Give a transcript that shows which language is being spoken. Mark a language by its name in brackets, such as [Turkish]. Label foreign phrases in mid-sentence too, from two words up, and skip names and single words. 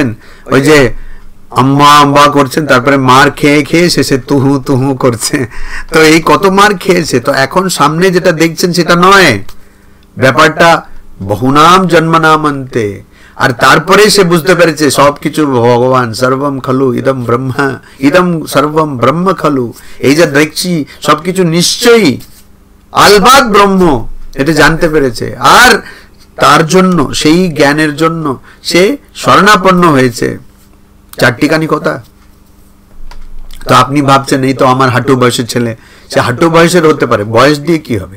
[Bangla] ওই যে আম্মা আম্মা করছেন, তারপরে মার খেয়ে খেয়ে শেষে তুহু তুহু করছে। তো এই কত মার খেয়েছে। তো এখন সামনে যেটা দেখছেন সেটা নয়, ব্যাপারটা [Sanskrit] বহুনাম জন্মনাম আনতে। [Bangla] আর তারপরে সে বুঝতে পেরেছে সবকিছু ভগবান, [Sanskrit] সর্বম খলু ইদম ব্রহ্মা, ইদম সর্বম ব্রহ্ম খলু। [Bangla] এই যে দেখছি সবকিছু নিশ্চয়ই আলবাদ ব্রহ্ম, এটা জানতে পেরেছে। আর তার জন্য, সেই জ্ঞানের জন্য সে শরণাপন্ন হয়েছে। চারটিখানি কথা। তো আপনি ভাবছেন এই তো আমার হাঁটু বয়সের ছেলে, সে হাঁটু বয়সের হতে পারে, বয়স দিয়ে কি হবে?